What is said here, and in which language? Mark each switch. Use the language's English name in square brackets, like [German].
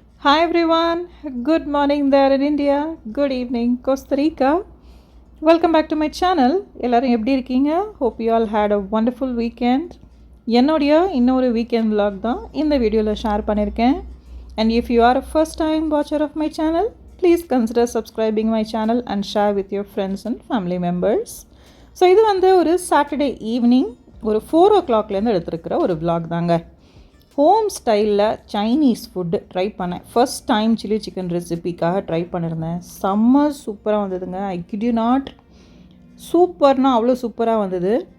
[English] Hi everyone, good morning there in India, good evening Costa Rica. Welcome back to my channel. [Tamil] எல்லாரும் எப்படி இருக்கீங்க? [English] Hope you all had a wonderful weekend. [Tamil] என்னோட இன்னொரு weekend vlog தான் இந்த வீடியோல share பண்ணிருக்கேன். [English] And if you are a first time watcher of my channel, please consider subscribing my channel and share with your friends and family members. [Tamil] So இது வந்து ஒரு [English] Saturday evening [Tamil] ஒரு 4 o'clock லேருந்து எடுத்திருக்கிற ஒரு vlog தாங்க. ஹோம் ஸ்டைலில் Chinese food try பண்ணேன். First time chilli chicken ரெசிபிக்காக try பண்ணியிருந்தேன். செம்ம சூப்பராக வந்ததுங்க. [English] I kid you not, [Tamil] சூப்பர்னால் அவ்வளோ சூப்பராக வந்தது.